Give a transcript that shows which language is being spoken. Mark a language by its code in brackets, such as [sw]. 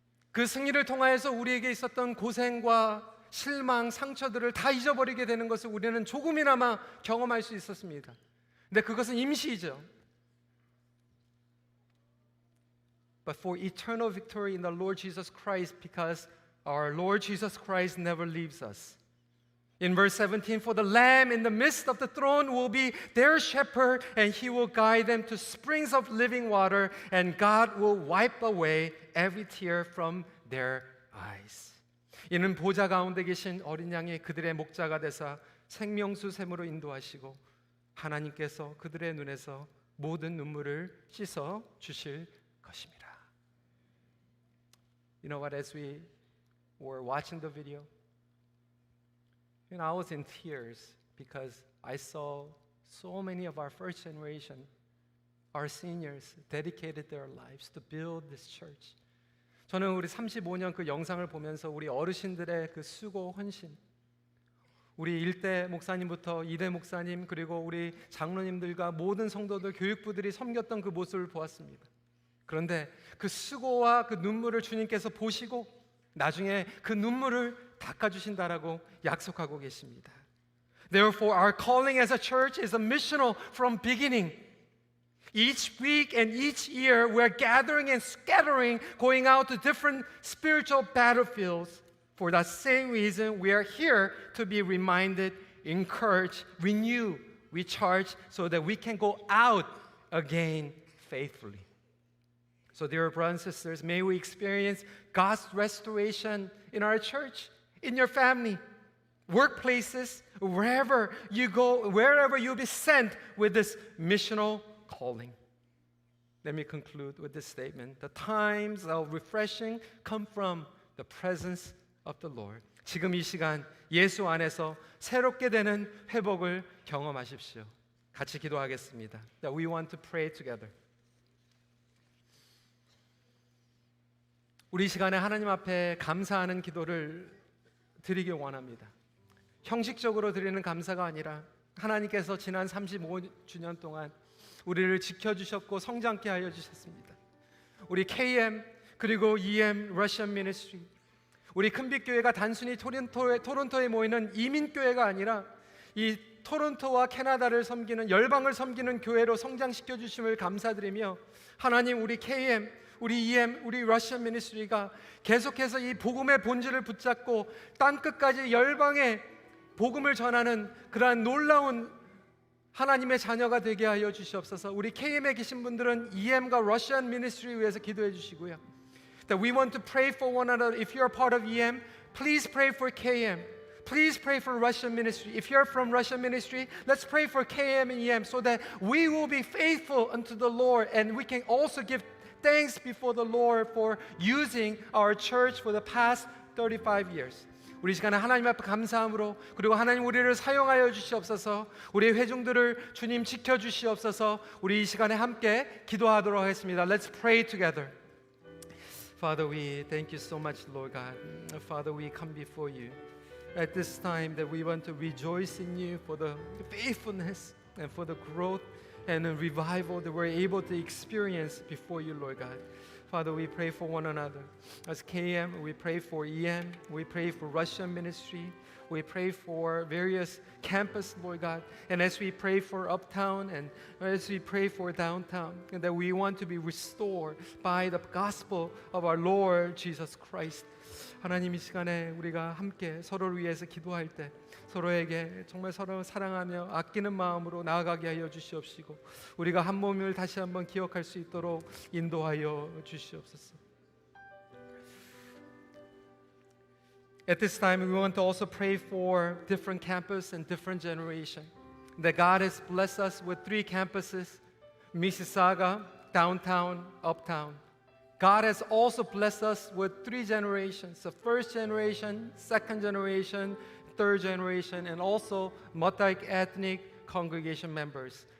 [ko] 그 승리를 통하여서 우리에게 있었던 고생과 실망, 상처들을 다 잊어버리게 되는 것을 우리는 조금이나마 경험할 수 있었습니다. 근데 그것은 임시이죠. [en] But for eternal victory in the Lord Jesus Christ, because our Lord Jesus Christ never leaves us. In verse 17, for the Lamb in the midst of the throne will be their shepherd, and he will guide them to springs of living water, and God will wipe away every tear from their eyes. [ko] 이는 보좌 가운데 계신 어린 양이 그들의 목자가 되사 생명수 샘으로 인도하시고 하나님께서 그들의 눈에서 모든 눈물을 씻어 주실 것입니다. [en] You know what, as we were watching the video, I was in tears because I saw so many of our first generation, our seniors, dedicated their lives to build this church. [ko] 저는 우리 35년 그 영상을 보면서 우리 어르신들의 그 수고, 헌신, 우리 1대 목사님부터 2대 목사님, 그리고 우리 장로님들과 모든 성도들, 교육부들이 섬겼던 그 모습을 보았습니다. 그런데 그 수고와 그 눈물을 주님께서 보시고 나중에 그 눈물을 닦아주신다라고 약속하고 계십니다. [en] Therefore, our calling as a church is a missional from beginning. Each week and each year, we're gathering and scattering, going out to different spiritual battlefields. For that same reason, we are here to be reminded, encouraged, renewed, recharged, so that we can go out again faithfully. So, dear brothers and sisters, may we experience God's restoration in our church, in your family, workplaces, wherever you go, wherever you'll be sent with this missional calling. Let me conclude with this statement. The times of refreshing come from the presence of the Lord. [ko] 지금 이 시간 예수 안에서 새롭게 되는 회복을 경험하십시오. 같이 기도하겠습니다. [en] That we want to pray together. [ko] 우리 시간에 하나님 앞에 감사하는 기도를 드리길 원합니다. 형식적으로 드리는 감사가 아니라 하나님께서 지난 35주년 동안 우리를 지켜주셨고 성장케 하여 주셨습니다. 우리 KM 그리고 EM 러시안 미니스트리, 우리 큰빛교회가 단순히 토론토에 모이는 이민교회가 아니라 이 토론토와 캐나다를 섬기는 열방을 섬기는 교회로 성장시켜 주심을 감사드리며, 하나님 우리 KM, 우리 EM, 우리 러시안 미니스트리가 계속해서 이 복음의 본질을 붙잡고 땅끝까지 열방에 복음을 전하는 그러한 놀라운 하나님의 자녀가 되게 하여 주시옵소서. 우리 KM에 계신 분들은 EM과 러시안 미니스트리 위해서 기도해 주시고요. [en] That we want to pray for one another. If you are part of EM, please pray for KM. Please pray for Russian ministry. If you're from Russian ministry, let's pray for KM and EM so that we will be faithful unto the Lord, and we can also give thanks before the Lord for using our church for the past 35 years. [ko] 우리 시간에 하나님 앞에 감사함으로, 그리고 하나님 우리를 사용하여 주시옵소서. 우리 회중들을 주님 지켜 주시옵소서. 우리 이 시간에 함께 기도하도록 하겠습니다. [en] Let's pray together. Father, we thank you so much, Lord God. Father, we come before you at this time that we want to rejoice in you for the faithfulness and for the growth and the revival that we're able to experience before you, Lord God. Father, we pray for one another. As KM, we pray for EM, we pray for Russian ministry, we pray for various campus, Lord God. And as we pray for uptown and as we pray for downtown, and that we want to be restored by the gospel of our Lord Jesus Christ. [ko] 하나님, 이 시간에 우리가 함께 서로를 위해서 기도할 때 서로에게 정말 서로 사랑하며 아끼는 마음으로 나아가게 하여 주시옵시고, 우리가 한 몸을 다시 한번 기억할 수 있도록 인도하여 주시옵소서. [en] At this time, we want to also pray for different campus and different generation. That God has blessed us with 3 campuses: Mississauga, downtown, uptown. God has also blessed us with 3 generations: the first generation, second generation, third generation, and also multi-ethnic congregation members.